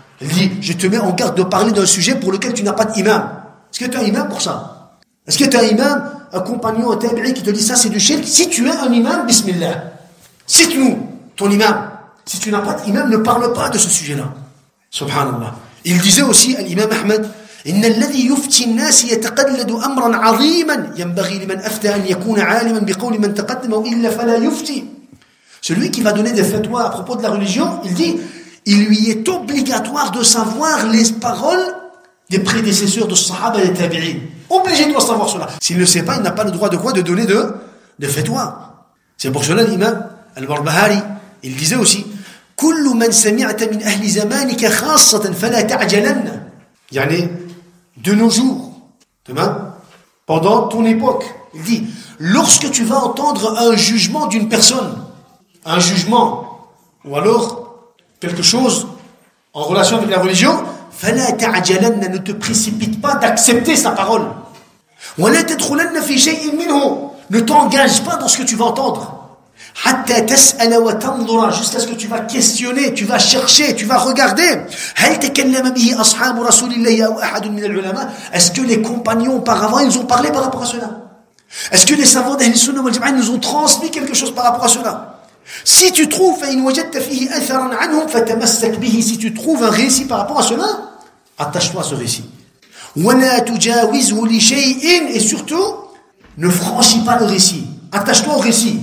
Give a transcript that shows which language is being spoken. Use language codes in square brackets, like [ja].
[fr] Il dit, je te mets en garde de parler d'un sujet pour lequel tu n'as pas d'imam. Est-ce que tu as un imam pour ça? Est-ce que tu as un imam, un compagnon, un tabi'i qui te dit ça, c'est du shirk? Si tu as un imam, bismillah. Cite-nous ton imam. Si tu n'as pas d'imam, ne parle pas de ce sujet-là. Subhanallah. Il disait aussi, l'imam Ahmed, [ar] إن الذي يفتي الناس يتقلد أمرا عظيما ينبغي لمن أفتى أن يكون عالما بقول من تقدم وإلا فلا يفتي. [fr] Celui qui va donner des fatwas à propos de la religion, il dit, il lui est obligatoire de savoir les paroles des prédécesseurs de Sahaba et des Tabi'in. Obligé de savoir cela. S'il ne le sait pas, il n'a pas le droit de quoi? De donner de fatwas. C'est pour cela l'imam Al-Barbahari, il disait aussi, [ar] كل من سمعت من أهل زمانك خاصة فلا تعجلن. [fr] يعني de nos jours, demain, pendant ton époque, il dit, lorsque tu vas entendre un jugement d'une personne, un jugement, ou alors quelque chose en relation avec la religion, [ar] فلا تعجلن, [fr] ne te précipite pas d'accepter sa parole. [ar] ولا تدخلن في شيء منه, [fr] ne t'engage pas dans ce que tu vas entendre. [ar] حتى تسأل وتنظر, [fr] jusqu'à ce que tu vas questionner, tu vas chercher, tu vas regarder. [ar] هل تكلم به أصحاب رسول الله أو أحد من العلماء? [fr] Est-ce que les compagnons auparavant ils ont parlé par rapport à cela? Est-ce que les savants d'Ahl Sunnah wal Jama'a nous ont transmis quelque chose par rapport à cela? Si tu trouves [ar] فإن وجدت فيه أثرا عنهم فتمسك به, [fr] si tu trouves un récit par rapport à cela, attache-toi à ce récit. [ar] ولا تجاوزه لشيء, [fr] et surtout ne franchis pas le récit. Attache-toi au récit.